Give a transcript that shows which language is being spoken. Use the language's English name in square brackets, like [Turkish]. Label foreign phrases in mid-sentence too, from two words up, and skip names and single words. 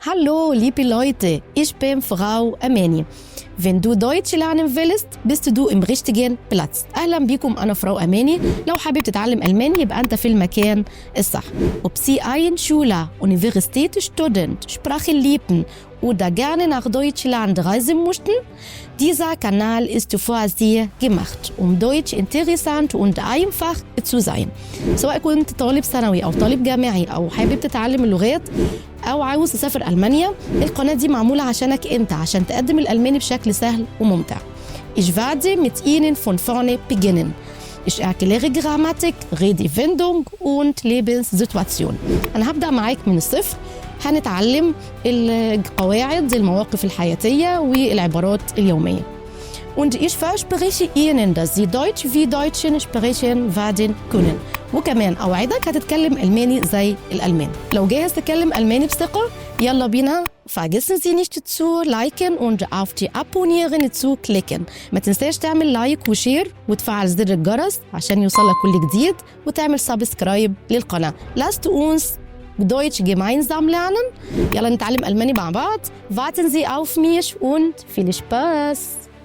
[German] Hallo, liebe Leute, ich bin Frau Amani. Wenn du Deutsch lernen willst, bist du im richtigen Platz. [Arabic] أهلا بكم، أنا فراو أماني. لو حابب تتعلم ألماني يبقى أنت في المكان الصح. [German] Ob Sie ein Schüler, Universitätsstudent, Sprachenliebenden oder gerne nach Deutschland reisen möchten? Dieser Kanal ist für Sie gemacht, Deutsch interessant und einfach zu sein. [Arabic] سواء كنت طالب ثانوي أو طالب جامعي أو حابب تتعلم اللغات أو عاوز تسافر ألمانيا، القناة دي معمولة عشانك أنت، عشان تقدم الألماني بشكل سهل وممتع. [German] Ich werde mit Ihnen von vorne beginnen. Ich erkläre Grammatik, Redewendung und Lebenssituation. [Arabic] أنا هبدأ معاك من الصفر. هنتعلم القواعد، المواقف الحياتية والعبارات اليومية. [German] Und ich verspreche Ihnen, dass Sie Deutsch wie Deutschen sprechen werden können. [Arabic] وكمان أوعدك هتتكلم ألماني زي الألمان. لو جاهز تتكلم ألماني بثقة، يلا بينا. [German] Vergessen Sie nicht zu liken und auf die Abonnieren zu klicken. [Arabic] ما تنساش تعمل لايك وشير وتفعل زر الجرس عشان يوصلك كل جديد، وتعمل سبسكرايب للقناة. [German] Lasst uns Deutsch gemeinsam lernen. [Arabic] يلا نتعلم ألماني مع بعض. [German] Warten Sie auf mich und viel Spaß.